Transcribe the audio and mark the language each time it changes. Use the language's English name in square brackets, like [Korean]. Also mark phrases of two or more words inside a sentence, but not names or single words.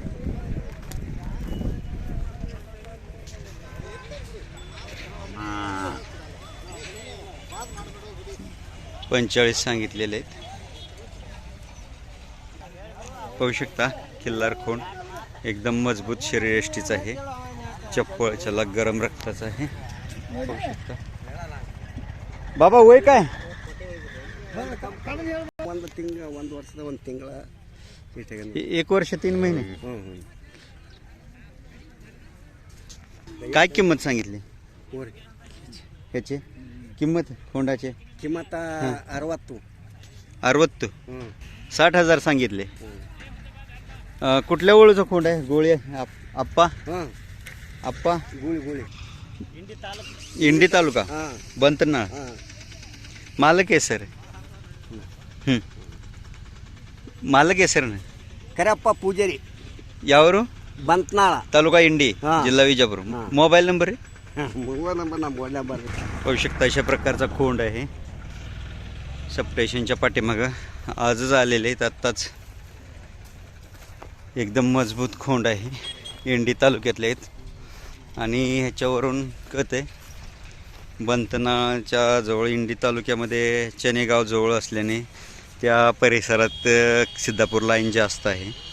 [Marathi] $45 सांगितलेले आहेत. पाहू शकता खिल्लार खोंड एकदम मजबूत शरीरयष्टीचा आहे. चप्पळ चला गरम रक्ताचा आहे. पाहू शकता. बाबा वय काय? [Kannada] ಒಂದು ವರ್ಷದ ಒಂದು ತಿಂಗಳ [Marathi] 1 वर्ष 3 महिने. काय किंमत सांगितली ह्याची? किंमत खोंडाचे [Kannada] ಕಿಮ್ಮತ್ತ 60 [Marathi] 60. 60,000 सांगितले. कुठल्या ओळूचा खोंड आहे? गोळी आप्पा आप्पा गुळी गुळी इंडी तालुका बंतनाळ. मालक आहे सर. मालक आहे सर ना. [Kannada] ಕರೆಯಪ್ಪ ಪೂಜಾರಿ [Marathi] यावर [Kannada] ಬಂತ್ನಾಳ [Marathi] तालुका इंडी हा. जिल्हा विजापूर. [English] mobile number [Marathi] आहे. [English] mobile number [Kannada] ನಮ್ಮ [English] mobile number [Marathi] पाहू शकता अशा प्रकारचा खोंड आहे. सप्टेशनच्या पाठीमागं आजच आलेले आहेत आत्ताच. एकदम मजबूत खोंड आहे. इंडी तालुक्यातले आहेत. आणि ह्याच्यावरून कळत आहे बंतनाळच्या जवळ इंडी तालुक्यामध्ये चनेगाव जवळ असल्याने त्या परिसरात सिद्धापूर लाईन जास्त आहे.